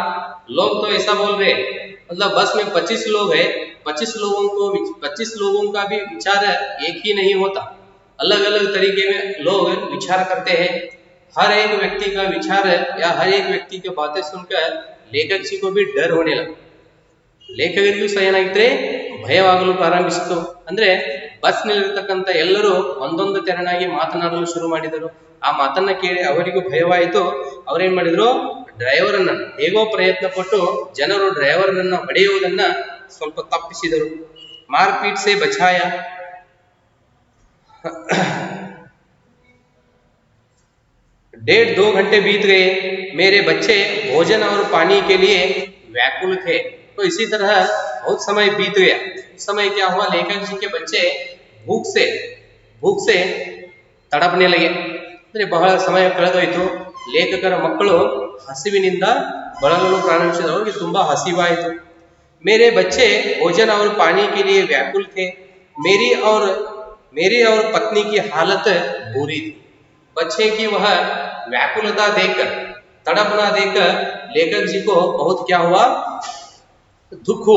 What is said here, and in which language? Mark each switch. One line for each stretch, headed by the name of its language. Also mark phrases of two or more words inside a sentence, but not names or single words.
Hindi: लोग तो ऐसा बोल रहे, मतलब बस में 25 लोग हैं, 25 लोगों का भी विचार एक ही नहीं होता, अलग अलग तरीके में लोग विचार करते हैं। हर एक व्यक्ति का विचार या हर एक व्यक्ति की बातें सुनकर लेखक जी को भी डर होने लगा।
Kannada: ಲೇಖಕರಿಗೂ ಸಹ ಏನಾಗಿದ್ರೆ ಭಯವಾಗಲು ಪ್ರಾರಂಭಿಸಿತು. ಅಂದ್ರೆ ಬಸ್ ನಲ್ಲಿರತಕ್ಕಂತ ಎಲ್ಲರೂ ಒಂದೊಂದು ತೆರನಾಗಿ ಮಾತನಾಡಲು ಶುರು ಮಾಡಿದರು. ಆ ಮಾತನ್ನ ಕೇಳಿ ಅವರಿಗೂ ಭಯವಾಯಿತು. ಅವರೇನ್ ಮಾಡಿದ್ರು, ಡ್ರೈವರನ್ನ ಹೇಗೋ ಪ್ರಯತ್ನ ಪಟ್ಟು ಜನರು ಡ್ರೈವರನ್ನ ಹೊಡೆಯುವುದನ್ನ ಸ್ವಲ್ಪ ತಪ್ಪಿಸಿದರು.
Hindi: मारपीट से बचाया. 1.5-2 घंटे बीत गए, मेरे बच्चे भोजन और पानी के लिए व्याकुल थे. तो इसी तरह बहुत समय बीत गया. उस समय क्या हुआ, लेखक जी के बच्चे भूख से तड़पने लगे.
Kannada: ಅಂದ್ರೆ ಬಹಳ ಸಮಯ ಕಳೆದೋಯ್ತು. ಲೇಖಕರ ಮಕ್ಕಳು ಹಸಿವಿನಿಂದ ಬಳಲಲು ಪ್ರಾರಂಭಿಸಿದರು. ಅವರಿಗೆ ತುಂಬಾ ಹಸಿವಾಯಿತು.
Hindi: मेरे बच्चे भोजन और पानी के लिए व्याकुल थे. मेरी और पत्नी की हालत बुरी थी. बच्चे की वह व्याकुलता देखकर, तड़पना देखकर लेखक जी को बहुत क्या हुआ, दुख हुआ.